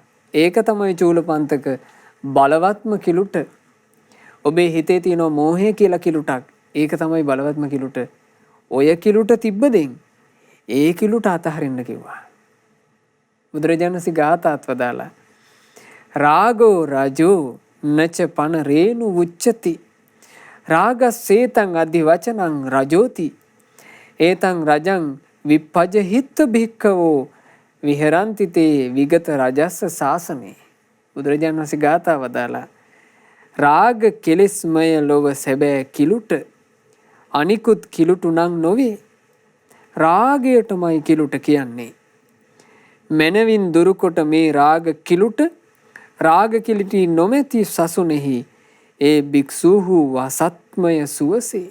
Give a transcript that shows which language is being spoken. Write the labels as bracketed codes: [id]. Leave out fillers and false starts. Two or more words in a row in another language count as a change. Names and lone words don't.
[si] ඒක තමයි චූලපන්තක බලවත්ම කිලුට. ඔබේ හිතේ තියෙනවා මෝහය කියලා කිලුටක්. ඒක තමයි බලවත්ම කිලුට. ඔය කිලුට තිබ්බදෙන් ඒ කිලුට අතහරින්න කිව්වා. බුදුරජාණන් වහන්සේ ගාථාත් වදාලා [pi] රාගෝ රජෝ නච පන රේණු උච්චති. රාගස්සේතං අධි වචනං රජෝති. ඒතං රජං විපජ්ජහිත්ත භික්ඛවෝ විහරಂತಿ තේ විගත රජස්ස සාසනේ. [si] බුදුරජාණන් වහන්සේ ගාථා වදාලා රාග කෙලෙස්මය ලොව සැබෑ කිලුට අනිකුත් කිලුටු නම් නොවේ. රාගයටමයි කිලුට කියන්නේ. මනවින් දුරුකොට මේ රාග කිලුට රාග කිලිටි නොමැති සසුනේහි ඒ භික්ෂූහු වසත්මය සුවසේ.